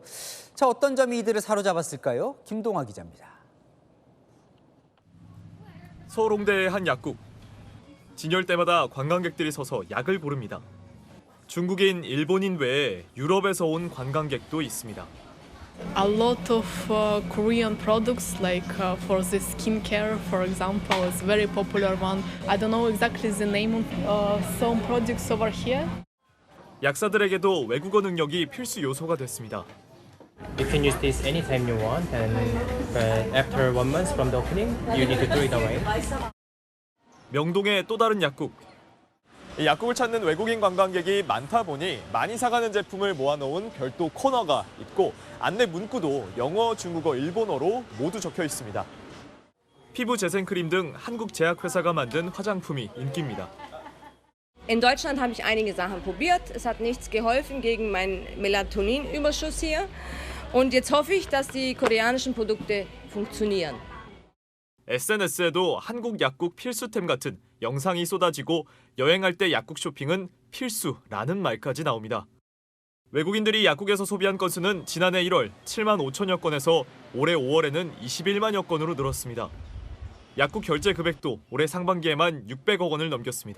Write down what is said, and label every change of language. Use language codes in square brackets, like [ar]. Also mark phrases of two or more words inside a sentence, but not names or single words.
[ko] 자, 어떤 점이 이들을 사로잡았을까요? 김동아 기자입니다. 서울 홍대의 한 약국. 진열 때마다 관광객들이 서서 약을 고릅니다. 중국인, 일본인 외에 유럽에서 온 관광객도 있습니다. [en] A lot of Korean products, like for the skincare, for example, is very popular one. I don't know exactly the name of some products over here. [ko] 약사들에게도 외국어 능력이 필수 요소가 됐습니다. [en] You can use this anytime you want, and after 1 month from the opening, you need to throw it away. [ko] 명동의 또 다른 약국. 이 약국을 찾는 외국인 관광객이 많다 보니 많이 사가는 제품을 모아놓은 별도 코너가 있고 안내 문구도 영어, 중국어, 일본어로 모두 적혀 있습니다. 피부 재생크림 등 한국 제약회사가 만든 화장품이 인기입니다. [de] In Deutschland habe ich einige Sachen probiert. Es hat nichts geholfen gegen meinen Melatoninüberschuss hier. Und jetzt hoffe ich, dass die koreanischen Produkte funktionieren. [ko] SNS에도 한국 약국 필수템 같은 영상이 쏟아지고 여행할 때 약국 쇼핑은 필수라는 말까지 나옵니다. 외국인들이 약국에서 소비한 건수는 지난해 1월 7만 5천여 건에서 올해 5월에는 21만여 건으로 늘었습니다. 약국 결제 금액도 올해 상반기에만 600억 원을 넘겼습니다.